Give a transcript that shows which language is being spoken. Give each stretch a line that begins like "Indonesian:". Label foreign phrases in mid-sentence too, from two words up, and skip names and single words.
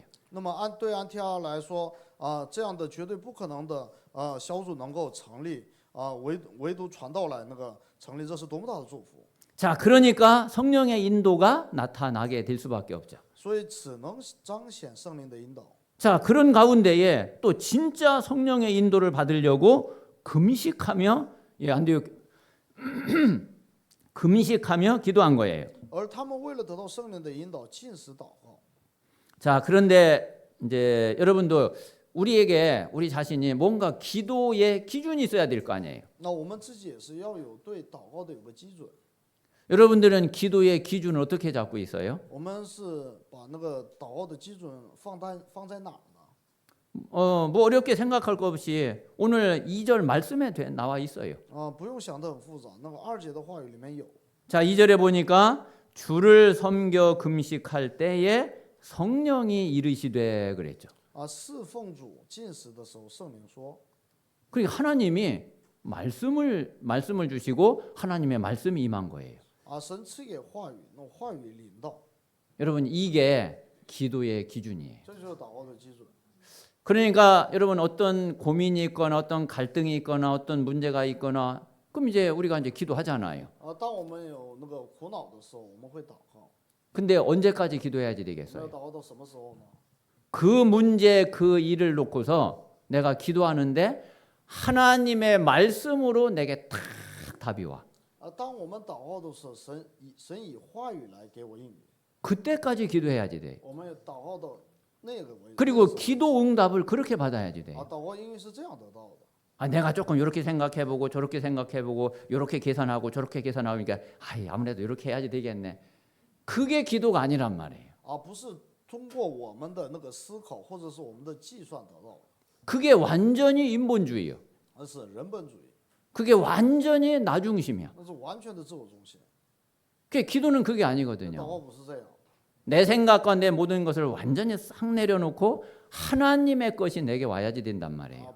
Chinese: 那么对安提阿来说，这样的绝对不可能的小组能够成立，唯独传道来那个成立，这是多么大的祝福！
Korean: 자, 그러니까 성령의 인도가 나타나게 될 수밖에 없죠.
Chinese: 所以只能彰显圣灵的引导。
Korean: 자, 그런 가운데에 또 진짜 성령의 인도를 받으려고 금식하며 안디옥 금식하며 기도한 거예요.
Chinese: 而他们为了得到圣灵的引导，禁食祷告。
Korean: 자, 그런데 이제 여러분도 우리 자신이 뭔가 기도의 기준이 있어야 될 거 아니에요.
Chinese: 那我们自己也是要有对祷告的有个基准。
Korean: 여러분들은 기도의 기준을 어떻게 잡고 있어요?
Chinese: 我们是把那个祷告的基准放在哪儿呢？
Korean: 뭐 어렵게 생각할 것 없이 오늘 2절 말씀에 나와 있어요.
Chinese: 不用想得很复杂，那个2节的话语里面有。
Korean: 자, 2절에 보니까 주를 섬겨 금식할 때에 성령이 이르시되 그랬죠.
Chinese: 侍奉主禁食的时候，圣灵说。
Korean: 그러니까 하나님이 말씀을 주시고 하나님의 말씀이 임한 거예요.
Chinese: 神赐给话语，那话语领导。
Korean: 여러분 이게 기도의 기준이에요.
Chinese: 这就是祷告的基准。
Korean: 그러니까 여러분 어떤 고민이 있거나 어떤 갈등이 있거나 어떤 문제가 있거나 그럼 이제 우리가 이제 기도하잖아요.
Chinese: 当我们有那个苦恼的时候，我们会祷告。
Korean: 근데 언제까지 기도해야지
Chinese: 那
Korean: 되겠어요?
Chinese: 要祷告到什么时候呢？
Korean: 그 문제 그 일을 놓고서 내가 기도하는데 하나님의 말씀으로 내게 탁 답이 와.
Chinese: 当我们祷告的时候，神以话语来给我应允，
Korean: 그때까지 기도해야지 돼.
Chinese: 我们要祷告到那个为止。
Korean: 그리고 기도 응답을 그렇게 받아야지 돼.
Chinese: 祷告应允是这样得到的。
Korean: 아, 내가 조금 이렇게 생각해보고 저렇게 생각해보고 이렇게 계산하고 저렇게 계산하고 그러니까 아무래도 이렇게 해야지 되겠네. 그게 기도가 아니란 말이에요.
Chinese: 不是通过我们的那个思考或者是我们的计算得到的，
Korean: 그게 완전히 인본주의예요.
Chinese: 而是人本主义，
Korean: 그게 완전히 나 중심이야.
Chinese: 那是完全的自我中心。
Korean: 기도는 그게
Chinese: 祷
Korean: 아니거든요.
Chinese: 告不是这样，
Korean: 내 생각과 내 모든 것을 완전히 싹 내려놓고 하나님의 것이 내게 와야지 된단 말이에요.